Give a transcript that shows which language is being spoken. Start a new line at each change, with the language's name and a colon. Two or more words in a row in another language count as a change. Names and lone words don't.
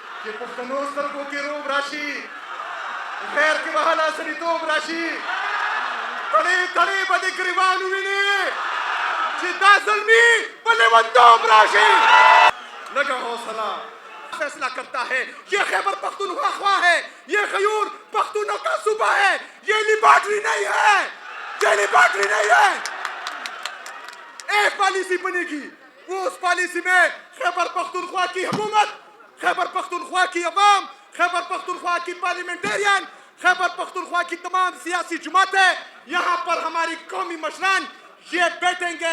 Pashto: چې پښتنو سترګو کې روب راشي، غیر کې به حالا سړیتوب راشي، تړې تړې به د ګریوان ووینې چې دا زلمي په لیونتوب راشي.
Urdu: لگا حوصلہ فیصلہ کرتا ہے. یہ خیبر پختونخوا خواہ ہے، یہ غیور پختونوں کا صوبہ ہے، یہ لیبارٹری نہیں ہے، یہ لیبارٹری نہیں ہے. ایک پالیسی بنے گی، وہ اس پالیسی میں خیبر پختونخوا کی حکومت، خیبر پختونخوا کی عوام، خیبر پختونخوا کی پارلیمنٹیرین، خیبر پختونخوا کی تمام سیاسی جماعتیں، یہاں پر ہماری قومی مشران یہ بیٹھیں گے.